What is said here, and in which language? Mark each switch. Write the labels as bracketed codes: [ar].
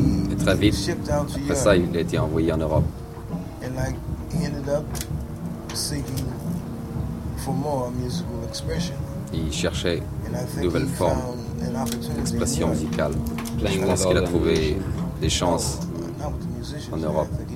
[fr] Et très vite, après ça, il a été envoyé en Europe. [en] And like he ended up seeking for more musical expression. [fr] Il cherchait de nouvelles formes d'expression musicale. Je pense qu'il a trouvé des chances en Europe.